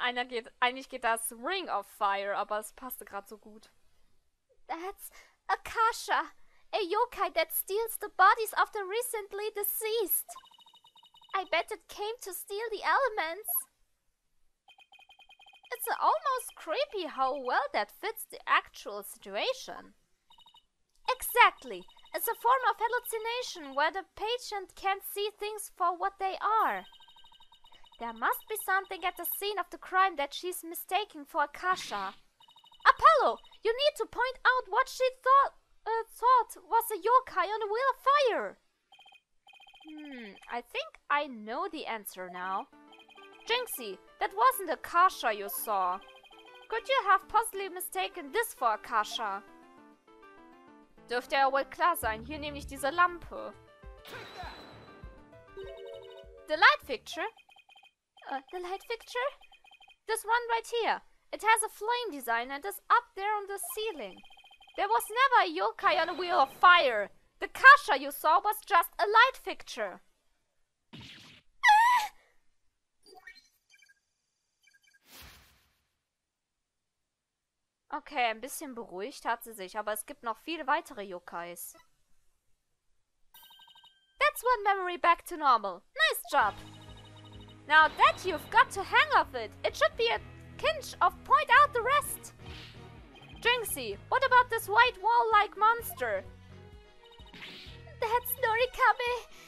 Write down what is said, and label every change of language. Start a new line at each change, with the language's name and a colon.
German: Eigentlich geht das Ring of Fire, aber es passte gerade so gut.
English: That's Akasha, a yokai that steals the bodies of the recently deceased. I bet it came to steal the elements. It's almost creepy how well that fits the actual situation. Exactly. It's a form of hallucination where the patient can't see things for what they are. There must be something at the scene of the crime that she's mistaking for Akasha. Apollo, you need to point out what she thought was a yokai on the Wheel of Fire. I think I know the answer now. Jinxie, that wasn't Akasha you saw. Could you have possibly mistaken this for Akasha?
German: Dürfte ja wohl klar sein, hier nämlich diese Lampe.
English: The light fixture? The light fixture? This one right here. It has a flame design and is up there on the ceiling. There was never a yokai on a Wheel of Fire. The Kasha you saw was just a light fixture.
German: Okay, ein bisschen beruhigt hat sie sich, aber es gibt noch viele weitere Yokais.
English: That's one memory back to normal. Nice job. Now that you've got the hang of it, it should be a kinch of point out the rest. Jinxie, what about this white wall-like monster? That's Norikame.